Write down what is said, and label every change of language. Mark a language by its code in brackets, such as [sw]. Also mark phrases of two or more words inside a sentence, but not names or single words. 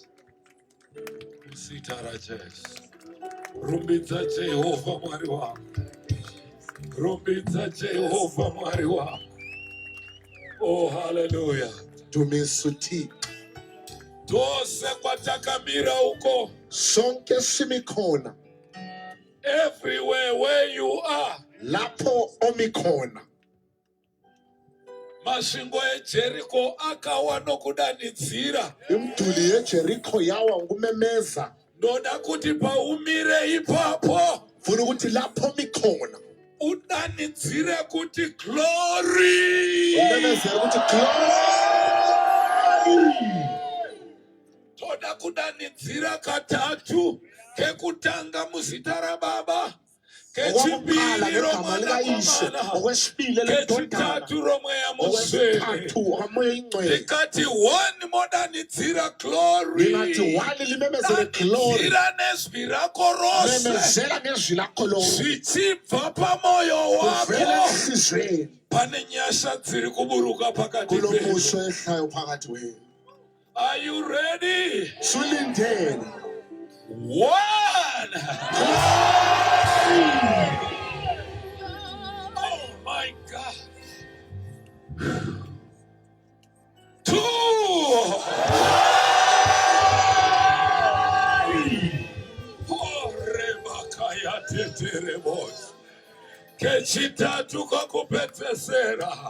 [sn] Nezita raJesu. Rumbidza Jehovha Mwari wangu. Rumbidza Jehovha Mwari wangu. [en] Oh, hallelujah. [sn] Tumisuti. Tose kwatakamira uko. [nd] Sonke simikona. [en] Everywhere where you are. [nd] Lapo omikona. [sn] Masvingo eJeriko akawa nokudanidzira. [nd] Imduli yeJeriko yawa ngumemeza. [sn] Ndoda kuti paumire ipapo. [nd] Funa ukuthi lapho mikona. [sn] Udanidzire kuti glory. [nd] Umemezera ukuthi glory. [sn] Toda kudanidzira katatu. Kekutanga muzita raBaba. Kechipiri roMwanakomana. Kechitatu roMweya Mutsvene. Ndikati one modanidzira glory. Danidzira nezwi rako rose. Zvichibva pamoyo wako. Pane nyasha dziri kuburuka pakati penyu. [en] Are you ready? One. Oh my God. Two. Oh, Rebakaya teteremos. [sn] Kechitatu kakupedzesera.